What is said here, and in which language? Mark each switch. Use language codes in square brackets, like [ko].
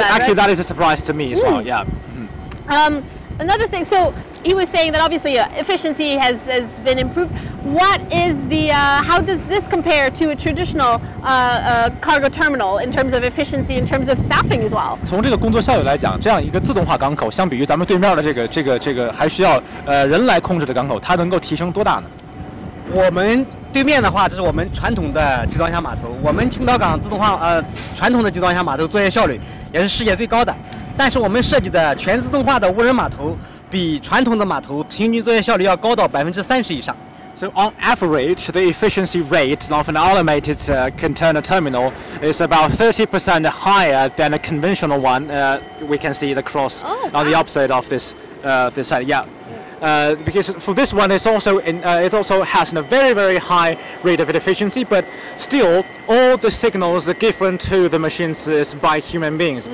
[en] Actually, right? that is a surprise to me as well. Yeah. Another thing, so he was saying that obviously efficiency has been improved. What is how does this compare to a traditional cargo terminal in terms of efficiency, in terms of staffing as well? [zh] 从这个工作效率来讲，这样一个自动化港口，相比于咱们对面的这个还需要人来控制的港口，它能够提升多大呢？我们对面的话，这是我们传统的集装箱码头。我们青岛港自动化传统的集装箱码头作业效率也是世界最高的。但是我们设计的全自动化的无人码头，比传统的码头平均作业效率要高到30%以上。 [en] So on average, the efficiency rate of an automated container terminal is about 30% higher than a conventional one. We can see the cross on the opposite of this side. Yeah. Because for this one, it also has a very, very high rate of efficiency, but still all the signals are given to the machines is by human beings.